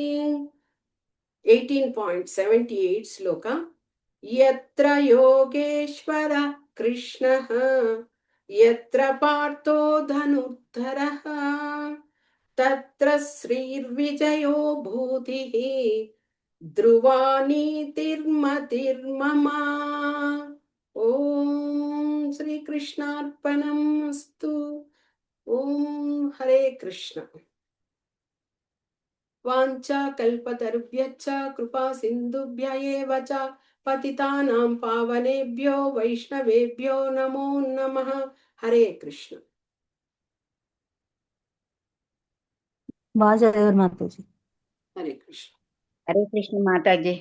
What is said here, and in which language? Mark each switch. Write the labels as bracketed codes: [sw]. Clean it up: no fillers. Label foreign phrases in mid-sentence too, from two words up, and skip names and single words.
[sa] 18.78 శ్లోక यत्र योगेश्वर कृष्णः यत्र पार्थो धनुर्धरः तत्र श्रीर्विजयो भूतिः ध्रुवा नीतिर्मतिर्मम ॐ श्रीकृष्णार्पणमस्तु. ॐ हरे कृष्ण. वाञ्छाकल्पतरुभ्यश्च कृपा सिन्धुभ्य एव च पतितानां पावनेभ्यो वैष्णवेभ्यो नमो नमः. हरे कृष्ण. [te] బాగా చదివారు మాతాజీ. [sa] हरे कृष्ण. हरे कृष्ण [te] మాతాజీ.